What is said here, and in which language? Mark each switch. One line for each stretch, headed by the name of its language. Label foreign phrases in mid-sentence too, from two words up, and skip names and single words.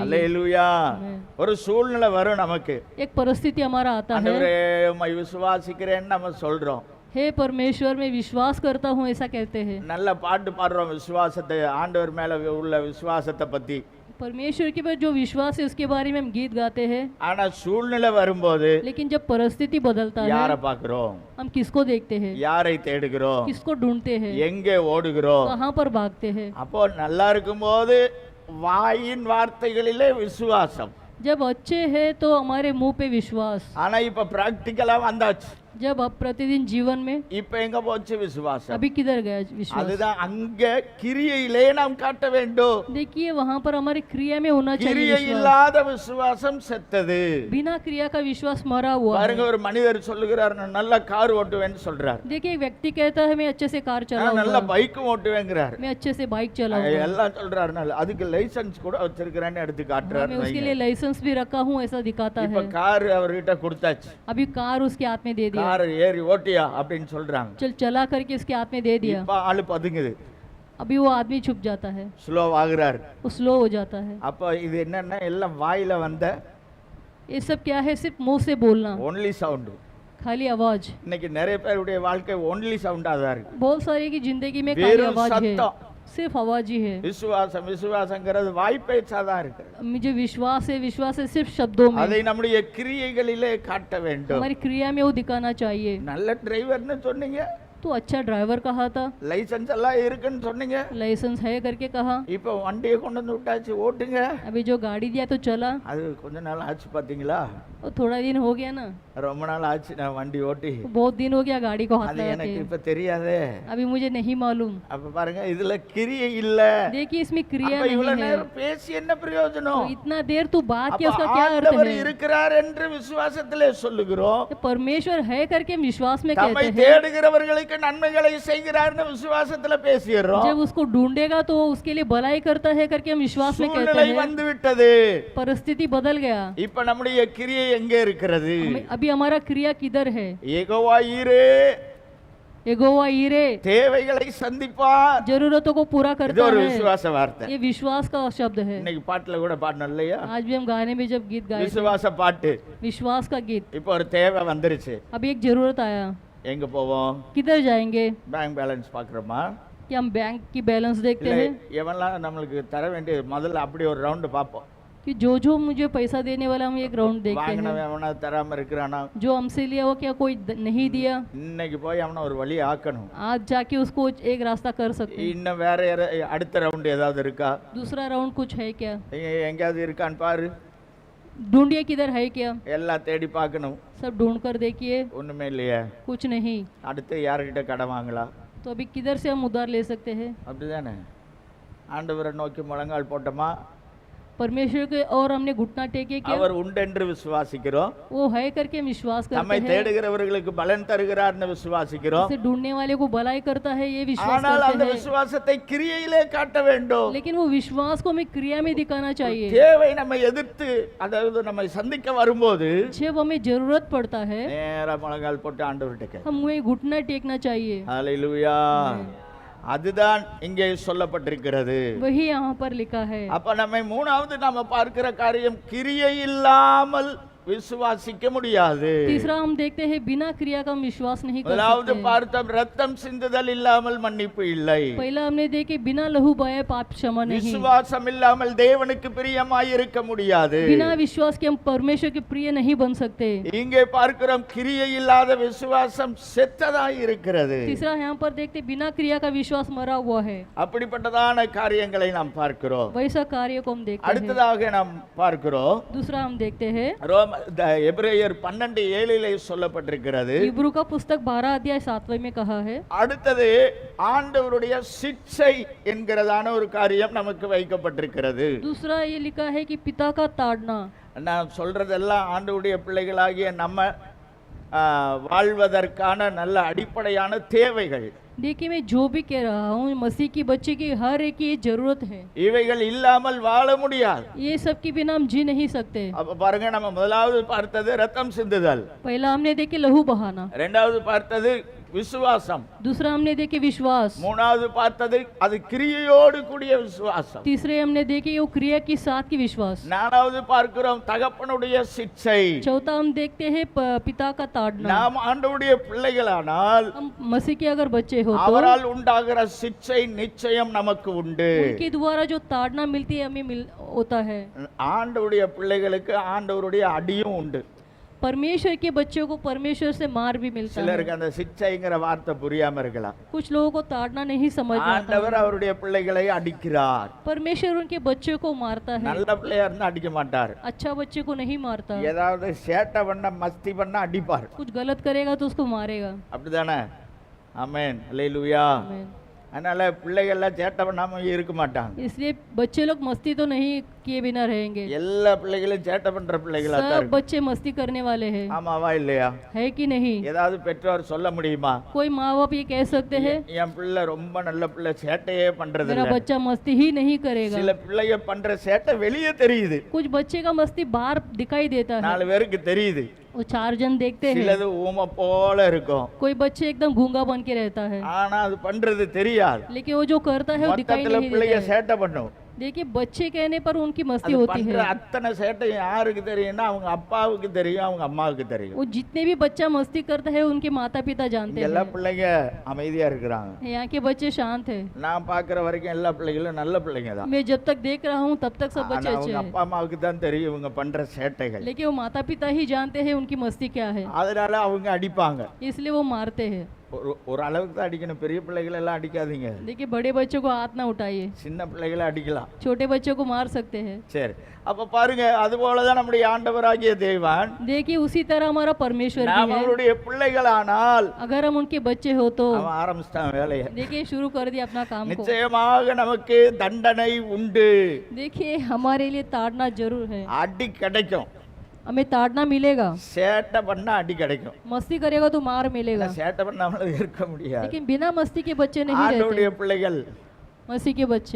Tamil: அல்லேலூயா.
Hindi: आमेन।
Tamil: ஒரு சூழ்நிலை வரும் நமக்கு,
Hindi: एक परिस्थिति हमारा आता है,
Tamil: ஆண்டவரே உம்மை விசுவாசிக்கிறேன்னு நம்ம சொல்றோம்,
Hindi: हे परमेश्वर मैं विश्वास करता हूँ ऐसा कहते हैं,
Tamil: நல்ல பாட்டு பாடுறோம் விசுவாசத்தை, ஆண்டவர் மேல உள்ள விசுவாசத்தை பத்தி.
Hindi: परमेश्वर के पर जो विश्वास है उसके बारे में हम गीत गाते हैं,
Tamil: ஆனா சூழ்நிலை வரும்போது
Hindi: लेकिन जब परिस्थिति बदलता
Tamil: யாரை
Hindi: है
Tamil: பார்க்கிறோம்,
Hindi: हम किसको देखते हैं,
Tamil: யாரை தேடுகிறோம்,
Hindi: किसको ढूंढते हैं,
Tamil: எங்கே ஓடுகிறோம்?
Hindi: कहाँ पर भागते हैं।
Tamil: அப்போ நல்லா இருக்கும்போது வாயின் வார்த்தைகளிலே விசுவாசம்,
Hindi: जब अच्छे हैं तो हमारे मुंह पे विश्वास,
Tamil: ஆனா இப்ப பிராக்டிக்கலா வந்தாச்சு.
Hindi: जब अब प्रतिदिन जीवन में
Tamil: இப்ப எங்க போச்சு விசுவாசம்?
Hindi: अभी किधर गया विश्वास?
Tamil: அதுதான் அங்க கிரியையிலே நாம் காட்ட வேண்டும்.
Hindi: देखिए वहाँ पर हमारी क्रिया में होना चाहिए
Tamil: கிரியை
Hindi: विश्वास।
Tamil: இல்லாத விசுவாசம் செத்தது.
Hindi: बिना क्रिया का विश्वास मरा हुआ
Tamil: பாருங்க,
Hindi: है।
Tamil: ஒரு மனிதர் சொல்லுகிறார், நான் நல்ல கார் ஓட்டுவேன்னு சொல்றார்,
Hindi: देखिए एक व्यक्ति कहता है मैं अच्छे से कार
Tamil: நான் நல்ல
Hindi: चलाऊंगा,
Tamil: பைக்கும் ஓட்டுவேங்கிறார்,
Hindi: मैं अच्छे से बाइक चलाऊंगा,
Tamil: எல்லாம் சொல்றாரு, நல்ல அதுக்கு லைசென்ஸ் கூட வச்சிருக்கிறேன்னு எடுத்து
Hindi: मैं
Tamil: காட்டுறாரு.
Hindi: उसके लिए लाइसेंस भी रखा हूँ ऐसा दिखाता
Tamil: இப்ப
Hindi: है।
Tamil: கார் அவர்கிட்ட கொடுத்தாச்சு,
Hindi: अभी कार उसके हाथ में दे दिया,
Tamil: கார் ஏறி ஓட்டியா அப்படின்னு சொல்றாங்க.
Hindi: चल चला करके उसके हाथ में दे दिया,
Tamil: இப்ப ஆளு பதுங்குது,
Hindi: अभी वो आदमी छुप जाता है,
Tamil: ஸ்லோ ஆகுறாரு.
Hindi: वो स्लो हो जाता है।
Tamil: அப்ப இது என்னன்னா எல்லாம் வாயில வந்த
Hindi: ये सब क्या है? सिर्फ मुंह से बोलना,
English: only sound.
Hindi: खाली आवाज।
Tamil: இன்னைக்கு நிறைய பேருடைய வாழ்க்கை
English: only sound
Tamil: தான் இருக்கு.
Hindi: बहुत सारे की जिंदगी में खाली
Tamil: வெறும்
Hindi: आवाज है,
Tamil: சத்தம்.
Hindi: सिर्फ आवाज ही है।
Tamil: விசுவாசங்கிறது வாய்ப்பேச்சா தான் இருக்கு.
Hindi: मुझे विश्वास है सिर्फ शब्दों में।
Tamil: அதை நம்முடைய கிரியைகளிலே காட்ட வேண்டும்.
Hindi: हमारी क्रिया में वो दिखाना चाहिए।
Tamil: நல்ல டிரைவர்னு சொன்னீங்க,
Hindi: तो अच्छा ड्राइवर कहा था,
Tamil: லைசென்ஸ் எல்லாம் இருக்குன்னு சொன்னீங்க,
Hindi: लाइसेंस है करके कहा,
Tamil: இப்போ வண்டியை கொண்டு வந்து விட்டாச்சு ஓட்டுங்க.
Hindi: अभी जो गाड़ी दिया तो चला,
Tamil: அது கொஞ்ச நாள் ஆச்சு பாத்தீங்களா,
Hindi: और थोड़ा दिन हो गया ना,
Tamil: ரொம்ப நாள் ஆச்சு நான் வண்டி ஓட்டி,
Hindi: बहुत दिन हो गया गाड़ी को हाथ
Tamil: அது
Hindi: लगा
Tamil: எனக்கு
Hindi: के,
Tamil: இப்ப தெரியாதே.
Hindi: अभी मुझे नहीं मालूम।
Tamil: அப்ப பாருங்க இதுல கிரியை இல்ல.
Hindi: देखिए इसमें क्रिया
Tamil: அப்ப
Hindi: नहीं
Tamil: இவ்வளவு
Hindi: है,
Tamil: நேரம் பேசி என்ன
Hindi: तो
Tamil: பிரயோஜனம்?
Hindi: इतना देर तू बात किया,
Tamil: அப்ப
Hindi: उसका क्या अर्थ
Tamil: ஆண்டவர்
Hindi: है?
Tamil: இருக்கிறார் என்று விசுவாசத்திலே சொல்லுகிறோம்.
Hindi: ये परमेश्वर है करके हम विश्वास में
Tamil: தம்மை
Hindi: कहते हैं।
Tamil: தேடுகிறவர்களுக்கு நன்மைகளை செய்கிறார்னு விசுவாசத்துல பேசிடுறோம்.
Hindi: जब उसको ढूंढेगा तो उसके लिए भलाई करता है करके हम विश्वास में कहते
Tamil: சூழ்நிலை
Hindi: हैं।
Tamil: வந்து விட்டது.
Hindi: परिस्थिति बदल गया,
Tamil: இப்ப நம்முடைய கிரியை எங்கே இருக்கிறது?
Hindi: अभी हमारा क्रिया किधर है?
Tamil: யெகோவா ஈரே
Hindi: यहोवा ईरे
Tamil: தேவைகளை சந்திப்பார்.
Hindi: जरूरतों को पूरा
Tamil: இது
Hindi: करता
Tamil: ஒரு
Hindi: है।
Tamil: விசுவாச வார்த்தை.
Hindi: ये विश्वास का शब्द है।
Tamil: இன்னைக்கு பாட்டுல கூட பாடணும் இல்லையா?
Hindi: आज भी हम गाने में जब गीत गाए थे,
Tamil: விசுவாச பாட்டு.
Hindi: विश्वास का गीत।
Tamil: இப்போ ஒரு தேவை வந்துருச்சு.
Hindi: अभी एक जरूरत आया,
Tamil: எங்க போவோம்?
Hindi: किधर जाएंगे?
English: bank balance
Tamil: பாக்குறோமா?
Hindi: कि हम बैंक की बैलेंस देखते
Tamil: இல்ல
Hindi: हैं
Tamil: எவன்லாம் நம்மளுக்கு தர வேண்டிய முதல்ல அப்படி ஒரு ரவுண்டு பார்ப்போம்.
Hindi: कि जो मुझे पैसा देने वाला हम एक राउंड देखते
Tamil: வாங்கினவன்
Hindi: हैं।
Tamil: எவனா தராம இருக்கிறானா?
Hindi: जो हमसे लिया वो क्या कोई नहीं दिया,
Tamil: இன்னைக்கு போய் அவனை ஒரு வழி ஆக்கணும்.
Hindi: आज जाके उसको एक रास्ता कर सकते हैं।
Tamil: இன்னும் வேற அடுத்த ரவுண்டு ஏதாவது இருக்கா?
Hindi: दूसरा राउंड कुछ है क्या?
Tamil: எங்கேயாவது இருக்கான்னு பாரு.
Hindi: ढूंढिए किधर है क्या,
Tamil: எல்லாம் தேடி பார்க்கணும்.
Hindi: सब ढूंढ कर देखिए,
Tamil: ஒண்ணுமே இல்லையே.
Hindi: कुछ नहीं।
Tamil: அடுத்து யார்கிட்ட கடன் வாங்கலாம்?
Hindi: तो अभी किधर से हम उधार ले सकते हैं?
Tamil: அப்படிதானே? ஆண்டவரை நோக்கி முழங்கால் போட்டோமா?
Hindi: परमेश्वर के और हमने घुटना टेके क्या,
Tamil: அவர் உண்டென்று விசுவாசிக்கிறோம்.
Hindi: वो है करके हम विश्वास
Tamil: தம்மை
Hindi: करते हैं।
Tamil: தேடுகிறவர்களுக்கு பலன் தருகிறார்னு விசுவாசிக்கிறோம்.
Hindi: उसे ढूंढने वाले को भलाई करता है, ये विश्वास
Tamil: ஆனால் அந்த
Hindi: करते हैं।
Tamil: விசுவாசத்தை கிரியையிலே காட்ட வேண்டும்.
Hindi: लेकिन वो विश्वास को हमें क्रिया में दिखाना चाहिए।
Tamil: தேவை நம்மை எதிர்த்து அதாவது நம்மை சந்திக்க வரும்போது
Hindi: जब हमें जरूरत पड़ता है
Tamil: நேரா முழங்கால் போட்டு ஆண்டவர்கிட்ட கேட்க.
Hindi: हम वही घुटना टेकना चाहिए।
Tamil: ஹalleluya. அதுதான் இங்கே சொல்லப்பட்டிருக்கிறது.
Hindi: वही यहाँ पर लिखा है।
Tamil: அப்ப நம்ம மூணாவது நாம பார்க்கிற காரியம் கிரியை இல்லாமல் விசுவாசிக்க முடியாது.
Hindi: तीसरा हम देखते हैं बिना क्रिया का हम विश्वास नहीं कर
Tamil: முதலாவது
Hindi: सकते।
Tamil: பார்த்தோம் ரத்தம் சிந்துதல் இல்லாமல் மன்னிப்பு இல்லை.
Hindi: पहला हमने देखे बिना लहू बहाए पाप क्षमा नहीं।
Tamil: விசுவாசம் இல்லாமல் தேவனுக்கு பிரியமாய் இருக்க முடியாது.
Hindi: बिना विश्वास के हम परमेश्वर के प्रिय नहीं बन सकते।
Tamil: இங்கே பார்க்கிறோம் கிரியை இல்லாத விசுவாசம் செத்ததாய் இருக்கிறது.
Hindi: तीसरा यहाँ पर देखते बिना क्रिया का विश्वास मरा हुआ है।
Tamil: அப்படிப்பட்டதான காரியங்களை நாம் பார்க்கிறோம்.
Hindi: वैसा कार्य को हम देखते हैं।
Tamil: அடுத்ததாக நாம் பார்க்கிறோம்
Hindi: दूसरा हम देखते हैं
Tamil: எபிரேயர் 12:7 சொல்லப்பட்டிருக்கிறது.
Hindi: इब्रू का पुस्तक 12 अध्याय 7वें में कहा है।
Tamil: அடுத்தது ஆண்டவருடைய சிட்சை என்கிறதான ஒரு காரியம் நமக்கு வைக்கப்பட்டிருக்கிறது.
Hindi: दूसरा ये लिखा है कि पिता का ताड़ना।
Tamil: நான் சொல்றதெல்லாம் ஆண்டவருடைய பிள்ளைகளாகிய நம்ம வாழ்வதற்கான நல்ல அடிப்படையான தேவைகள்.
Hindi: देखिए मैं जो भी कह रहा हूँ मसीह की बच्चे की हर एक की जरूरत है।
Tamil: இவைகள் இல்லாமல் வாழ முடியாது.
Hindi: ये सब के बिना हम जी नहीं सकते।
Tamil: அப்ப பாருங்க நம்ம முதலாவது பார்த்தது ரத்தம் சிந்துதல்.
Hindi: पहला हमने देखे लहू बहाना,
Tamil: இரண்டாவது பார்த்தது விசுவாசம்,
Hindi: दूसरा हमने देखे विश्वास,
Tamil: மூணாவது பார்த்தது அது கிரியையோடு கூடிய விசுவாசம்,
Hindi: तीसरे हमने देखे वो क्रिया के साथ की विश्वास,
Tamil: நாலாவது பார்க்கிறோம் தகப்பனுடைய சிட்சை.
Hindi: चौथा हम देखते हैं पिता का ताड़ना।
Tamil: நாம் ஆண்டவருடைய பிள்ளைகளானால்
Hindi: हम मसीह के अगर बच्चे हो तो
Tamil: அவரால் உண்டாகிற சிட்சை நிச்சயம் நமக்கு உண்டு.
Hindi: उनके द्वारा जो ताड़ना मिलती है हमें होता है।
Tamil: ஆண்டவருடைய பிள்ளைகளுக்கு ஆண்டவருடைய அடியும் உண்டு.
Hindi: परमेश्वर के बच्चों को परमेश्वर से मार भी मिलता है।
Tamil: சிலருக்கு அந்த சிட்சைங்கிற வார்த்தை புரியாம இருக்கலாம்.
Hindi: कुछ लोगों को ताड़ना नहीं समझ में आता।
Tamil: ஆண்டவர் அவருடைய பிள்ளைகளை அடிக்கிறார்.
Hindi: परमेश्वर उनके बच्चों को मारता है।
Tamil: நல்ல பிள்ளையா இருந்தா அடிக்க மாட்டார்.
Hindi: अच्छा बच्चे को नहीं मारता।
Tamil: ஏதாவது சேட்டை பண்ண மஸ்தி பண்ண அடிப்பார்.
Hindi: कुछ गलत करेगा तो उसको मारेगा।
Tamil: அப்படிதானே? ஆமென் அல்லேலூயா.
Hindi: आमीन।
Tamil: அதனால பிள்ளைகள்லாம் சேட்டை பண்ணாம இருக்க மாட்டாங்க.
Hindi: इसलिए बच्चे लोग मस्ती तो नहीं किए बिना रहेंगे।
Tamil: எல்லா பிள்ளைகளும் சேட்டை பண்ற பிள்ளைகளா தான்
Hindi: सब
Tamil: இருக்கு.
Hindi: बच्चे मस्ती करने वाले हैं।
Tamil: ஆமாவா இல்லையா?
Hindi: है कि नहीं?
Tamil: ஏதாவது பெற்றோர் சொல்ல முடியுமா?
Hindi: कोई माँ बाप ये कह सकते हैं
Tamil: என் பிள்ளை ரொம்ப நல்ல பிள்ளை சேட்டையே பண்றது
Hindi: मेरा
Tamil: இல்ல.
Hindi: बच्चा मस्ती ही नहीं करेगा।
Tamil: சில பிள்ளைய பண்ற சேட்டை வெளியே தெரியுது.
Hindi: कुछ बच्चे का मस्ती बाहर दिखाई देता है,
Tamil: 4 பேருக்கு தெரியுது.
Hindi: वो 4 जन देखते हैं।
Tamil: சிலது ஊமை போல இருக்கும்.
Hindi: कोई बच्चे एकदम गूंगा बन के रहता है,
Tamil: ஆனா அது பண்றது தெரியாது.
Hindi: लेकिन वो जो करता है वो दिखाई
Tamil: மொத்தத்துல
Hindi: नहीं
Tamil: பிள்ளைய
Hindi: देता है।
Tamil: சேட்டை பண்ணும்.
Hindi: देखिए बच्चे कहने पर उनकी मस्ती
Tamil: அது
Hindi: होती
Tamil: பண்ற
Hindi: है।
Tamil: அத்தனை சேட்டையும் யாருக்கு தெரியும்னா அவங்க அப்பாவுக்கு தெரியும், அவங்க அம்மாவுக்கு தெரியும்.
Hindi: वो जितने भी बच्चा मस्ती करता है उनके माता पिता जानते
Tamil: இங்க எல்லா
Hindi: हैं।
Tamil: பிள்ளைங்க அமைதியா இருக்கிறாங்க.
Hindi: यहाँ के बच्चे शांत है।
Tamil: நான் பார்க்குற வரைக்கும் எல்லா பிள்ளைகளும் நல்ல பிள்ளைங்க தான்.
Hindi: मैं जब तक देख रहा हूँ तब तक सब
Tamil: ஆனா
Hindi: बच्चे अच्छे
Tamil: அவங்க
Hindi: हैं,
Tamil: அப்பா அம்மாவுக்கு தான் தெரியும் இவங்க பண்ற சேட்டைகள்.
Hindi: लेकिन वो माता पिता ही जानते हैं उनकी मस्ती क्या है,
Tamil: அதனால அவங்க அடிப்பாங்க.
Hindi: इसलिए वो मारते हैं।
Tamil: ஒரு அளவுக்கு தான் அடிக்கணும். பெரிய பிள்ளைகளை எல்லாம் அடிக்காதீங்க.
Hindi: देखिए बड़े बच्चों को हाथ ना उठाइए,
Tamil: சின்ன பிள்ளைகளை அடிக்கலாம்.
Hindi: छोटे बच्चों को मार सकते हैं।
Tamil: சரி, அப்ப பாருங்க, அது போலதான் நம்முடைய ஆண்டவராகிய தேவன்.
Hindi: देखिए उसी तरह हमारा परमेश्वर
Tamil: நாம்
Hindi: भी है।
Tamil: அவருடைய பிள்ளைகளானால்
Hindi: अगर हम उनके बच्चे हो तो
Tamil: அவன் ஆரம்பிச்சிட்டான் வேலையை.
Hindi: देखिए शुरू कर दिया अपना काम को।
Tamil: நிச்சயமாக நமக்கு தண்டனை உண்டு.
Hindi: देखिए हमारे लिए ताड़ना जरूर है,
Tamil: அடி கிடைக்கும்.
Hindi: हमें ताड़ना मिलेगा।
Tamil: சேட்டை பண்ணா அடி கிடைக்கும்.
Hindi: मस्ती करेगा तो मार मिलेगा,
Tamil: சேட்டை பண்ணாமல இருக்க முடியாது.
Hindi: लेकिन बिना मस्ती के बच्चे नहीं
Tamil: ஆண்டவருடைய
Hindi: रहते।
Tamil: பிள்ளைகள்
Hindi: मस्ती के बच्चे